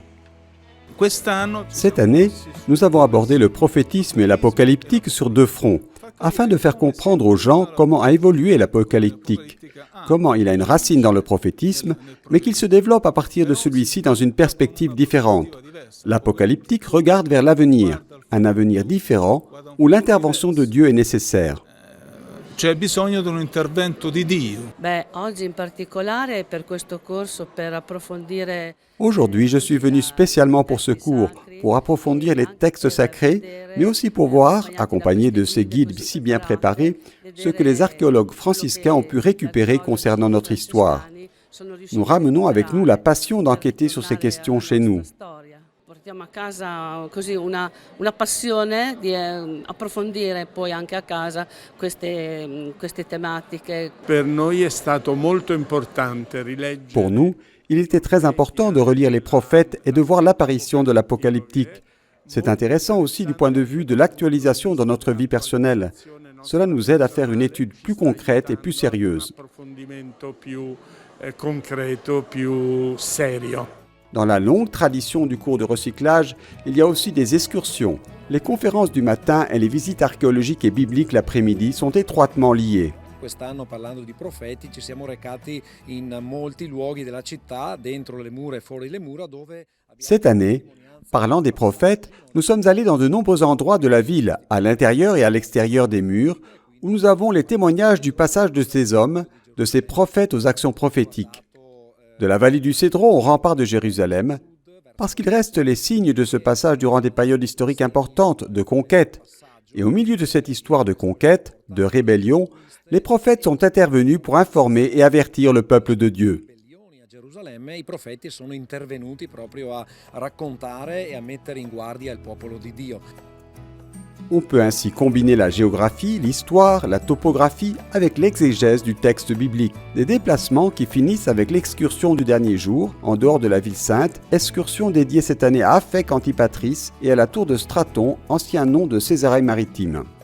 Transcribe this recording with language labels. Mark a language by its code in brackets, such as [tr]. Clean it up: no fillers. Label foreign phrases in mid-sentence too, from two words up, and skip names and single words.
[fr] Cette année, nous avons abordé le prophétisme et l'apocalyptique sur deux fronts, afin de faire comprendre aux gens comment a évolué l'apocalyptique, comment il a une racine dans le prophétisme, mais qu'il se développe à partir de celui-ci dans une perspective différente. L'apocalyptique regarde vers l'avenir, un avenir différent où l'intervention de Dieu est nécessaire. [it] C'è bisogno di un intervento di Dio. Oggi in particolare per questo corso per approfondire. [fr] Aujourd'hui, je suis venu spécialement pour ce cours, pour approfondir les textes sacrés, mais aussi pour voir, accompagné de ces guides si bien préparés, ce que les archéologues franciscains ont pu récupérer concernant notre histoire. Nous ramenons avec nous la passion d'enquêter sur ces questions chez nous. [it] Portiamo a casa così una passione di approfondire poi anche a casa queste tematiche. Per noi è stato molto importante rileggere. [fr] Pour nous, il était très important de relire les prophètes et de voir l'apparition de l'apocalyptique. C'est intéressant aussi du point de vue de l'actualisation dans notre vie personnelle. Cela nous aide à faire une étude plus concrète et plus sérieuse. Dans la longue tradition du cours de recyclage, il y a aussi des excursions. Les conférences du matin et les visites archéologiques et bibliques l'après-midi sont étroitement liées. [it] Quest'anno, parlando di profeti, ci siamo recati in molti luoghi della città, dentro le mura e fuori le mura, dove. [fr] Cette année, parlant des prophètes, nous sommes allés dans de nombreux endroits de la ville, à l'intérieur et à l'extérieur des murs, où nous avons les témoignages du passage de ces hommes, de ces prophètes aux actions prophétiques. De la vallée du Cédron au rempart de Jérusalem, parce qu'il reste les signes de ce passage durant des périodes historiques importantes de conquête. Et au milieu de cette histoire de conquête, de rébellion, les prophètes sont intervenus pour informer et avertir le peuple de Dieu. [it] I profeti sono intervenuti proprio a raccontare e a mettere in guardia il popolo di Dio. [fr] On peut ainsi combiner la géographie, l'histoire, la topographie avec l'exégèse du texte biblique. Des déplacements qui finissent avec l'excursion du dernier jour, en dehors de la ville sainte, excursion dédiée cette année à Aphek Antipatris et à la tour de Straton, ancien nom de Césarée maritime.